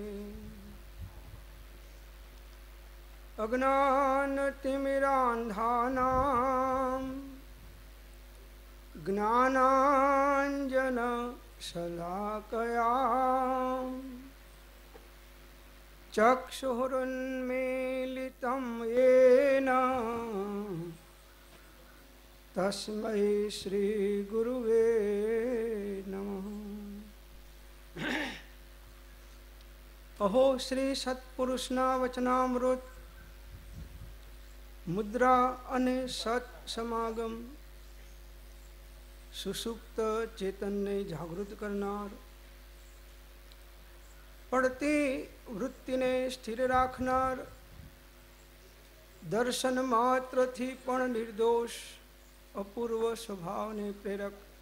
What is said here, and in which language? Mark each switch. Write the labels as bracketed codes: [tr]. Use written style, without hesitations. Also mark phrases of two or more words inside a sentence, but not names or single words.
[sa] अज्ञानतिमिरान्धानां ज्ञानाञ्जनशलाकया चक्षुरुन्मीलितं येन तस्मै श्रीगुरुवे नमः। [gu] અહો શ્રી સત્પુરુષના વચનામૃત મુદ્રા અને સત સમાગમ સુષુપ્ત ચેતનને જાગૃત કરનાર, પડતી વૃત્તિને સ્થિર રાખનાર, દર્શન માત્રથી પણ નિર્દોષ અપૂર્વ સ્વભાવને પ્રેરક,